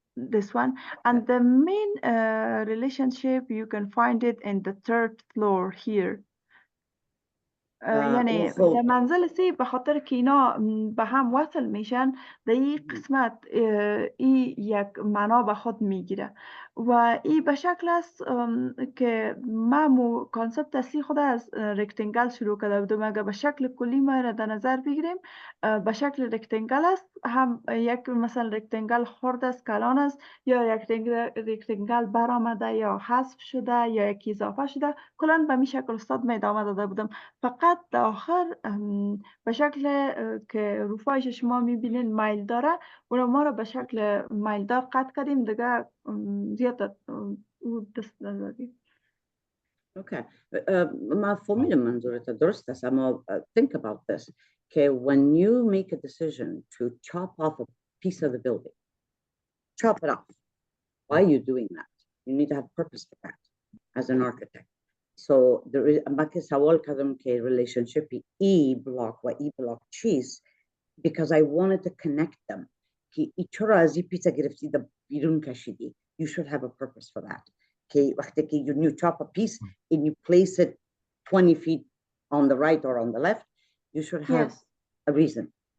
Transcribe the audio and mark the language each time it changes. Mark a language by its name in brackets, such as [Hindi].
[English] This one, and the main relationship you can find it in the third floor here. [Persian] یعنی [English] also [Persian] در منزل سی به خاطر که اینا به هم وصل میشن در این قسمت ای یک معنا به خود میگیره و ای به شکل است که ما کانسپت اصلی خود از رکتنگل شروع کرده بودم. اگر به شکل کلی ما را در نظر بگیریم به شکل رکتنگل است، هم یک مثلا رکتنگل خرد است، کلان است، یا یک رکتنگل برآمده یا حذف شده یا یک اضافه شده. کلا به می شکل استاد می ادامه داده بودم. فقط در آخر به شکل که روفایش شما میبینین مایل داره، اون ما رو به شکل مایل دار قطع کردیم دیگه، زیاد دست ندادیم. [English] okay. [Persian] مفهومی منظورت درست است، اما [English] think about this. Okay, when you make a decision to chop off a piece of the building, chop it off. Why are you doing that? You need to have purpose for that as an architect. So there is a [Persian] سوال کردم که [English] relationship E block و E block [Persian] چیست, [English] because I wanted to connect them. [Persian] که چرا از این پیسه گرفتی در بیرون کشیدی. [English] You should have a purpose for that. [Persian] که وقتی که [English] you chop a piece and you place it 20 feet on the right or on the left, you should have a reason.